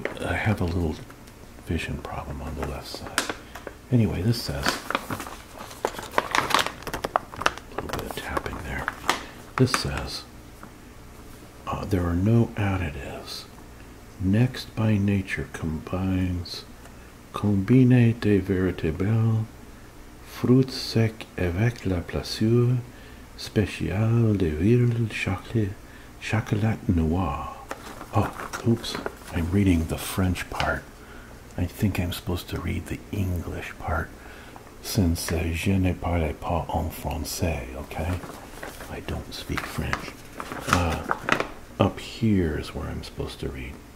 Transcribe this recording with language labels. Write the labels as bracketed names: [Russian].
[English] I have a little vision problem on the left side. Anyway, this says... a little bit of tapping there. This says... there are no additives. Next by nature combines... [French] Combine des véritables fruits secs avec la plaisir spéciale de real chocolat noir. [English] Oh, oops, I'm reading the French part. I think I'm supposed to read the English part, since [French] je ne parle pas en français, [English] okay? I don't speak French. Up here is where I'm supposed to read.